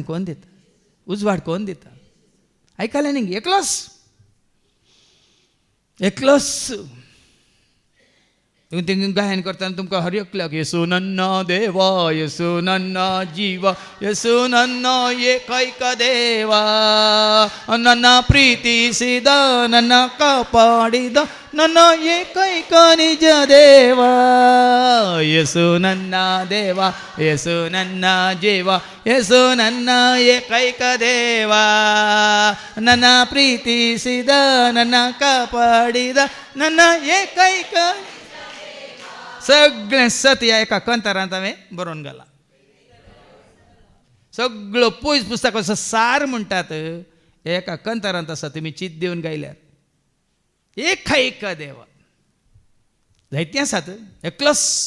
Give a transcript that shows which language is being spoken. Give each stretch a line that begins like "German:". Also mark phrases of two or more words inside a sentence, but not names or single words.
Konkani: कोण दिता उजवाड? कोण दिता? आयकलें न्ही एकलोच तिंग गायन करतना तुमकां हर एकल्याक येसू
Kannada: ನನ್ನ ದೇವಾ ಯೇಸು ನನ್ನ ಜೀವಾ ಯೇಸು ನನ್ನ ಏಕೈಕ ದೇವಾ ನನ್ನ ಪ್ರೀತಿಸಿದ ನನ್ನ ಕಾಪಾಡಿದ ನನ್ನ ಏಕೈಕ ನಿಜ ದೇವ ಯೇಸು ನನ್ನ ದೇವ ಯೇಸು ನನ್ನ ಜೀವ ಯೇಸು ನನ್ನ ಏಕೈಕ ದೇವ ನನ್ನ ಪ್ರೀತಿಸಿದ ನನ್ನ ಕಾಪಾಡಿದ ನನ್ನ ಏಕೈಕ
Konkani: सगळें सत ह्या एका कंतारांत हांवें बरोवन घाला सगळो पयस पुस्तकाचो सार म्हणटात एका कंतारांत आसा तुमी चित दिवन गायल्यार एक देवा जायतीं आसात एकलोच